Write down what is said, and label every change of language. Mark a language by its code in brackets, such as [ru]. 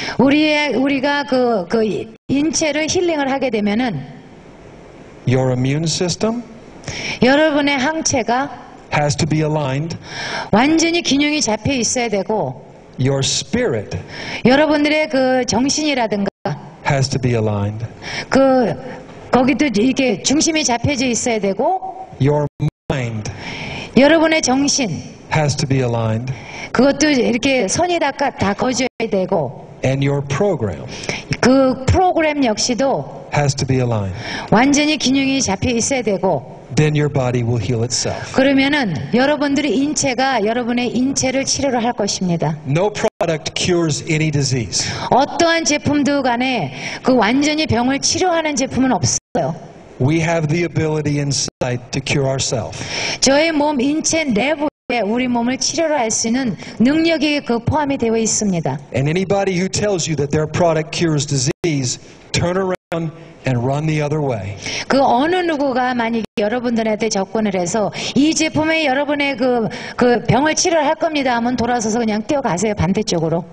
[ko] 우리가 인체를 힐링을 하게 되면은 [en] your immune system [ko] 여러분의 항체가 [en] has to be aligned. [ko] 완전히 균형이 잡혀 있어야 되고, [en] Your spirit [ko] 여러분들의 정신이라든가 [en] has to be aligned. [ko] 거기도 이게 중심이 잡혀져 있어야 되고, [en] Your mind [ko] 여러분의 정신, [en] has to be aligned. [ko] 그것도 이렇게 선이 다 거져야 되고, [en] And your program [ko] 프로그램 역시도 [en] has to be aligned. [ko] 완전히 균형이 잡혀 있어야 되고, [en] Then your body will heal itself. [ko] 그러면은 여러분들의 인체가 여러분의 인체를 치료를 할 것입니다. [en] No product cures any disease. [ko] 어떠한 제품도 간에 완전히 병을 치료하는 제품은 없어요. [en] We have the ability inside to cure ourselves. [ko] 저의 몸 인체 내부에 우리 몸을 치료를 할 수 있는 능력이 포함이 되어 있습니다. [en] And anybody who tells you that their product cures disease, turn around and run the other way. [ko] 그 어느 누구가 만약에 여러분들한테 접근을 해서 이 제품에 여러분의 그 병을 치료할 겁니다 하면 돌아서서 그냥 뛰어가세요, 반대쪽으로.